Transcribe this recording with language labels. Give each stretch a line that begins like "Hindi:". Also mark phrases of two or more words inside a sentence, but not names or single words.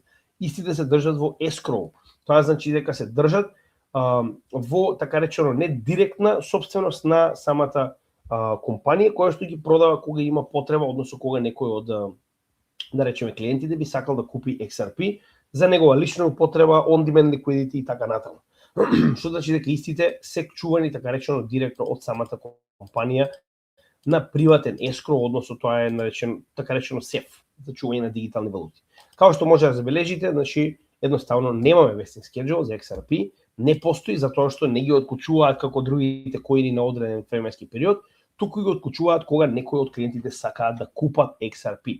Macedonian: Истите се држат во escrow. Тоа значи дека се држат во така речено не директна собственост на самата компанија која што ги продава кога има потреба, односно кога некој од да речеме клиентите би сакал да купи XRP за негова лична употреба,
English: on-demand liquidity
Macedonian: и така натаму. Што значи дека истите се чувани така речено директно од самата компанија на приватен escrow, односно тоа е наречен така речено сеф за чување на дигитални валути. Као што може да забележите, значи едноставно немаме
English: vesting schedule
Macedonian: за XRP, не постои затоа што не ги откучуваат како другите коини на одреден временски период, туку ги откучуваат кога некои од клиентите сакаат да купат XRP.